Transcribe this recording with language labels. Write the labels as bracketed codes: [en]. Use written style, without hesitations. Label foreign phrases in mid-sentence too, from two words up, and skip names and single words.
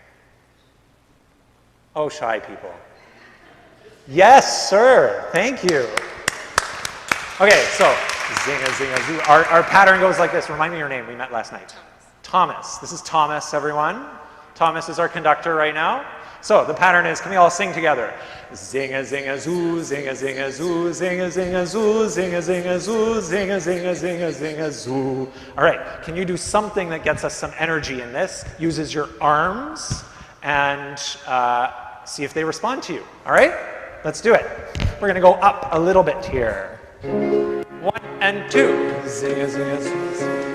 [en] Oh, shy people. Yes, sir. Thank you. Okay, so zinga, zinga, zoo. Our pattern goes like this. Remind me your name. We met last night. Thomas. This is Thomas, everyone. Thomas is our conductor right now. So the pattern is, can we all sing together? Zinga, zinga, zoo, zinga, zinga, zoo, zinga, zinga, zoo, zinga, zinga, zoo, zinga, zinga, zinga, zinga, zoo. All right, can you do something that gets us some energy in this? Uses your arms and see if they respond to you. All right, let's do it. We're gonna go up a little bit here. 1 and 2. Zinga, zinga, zoo.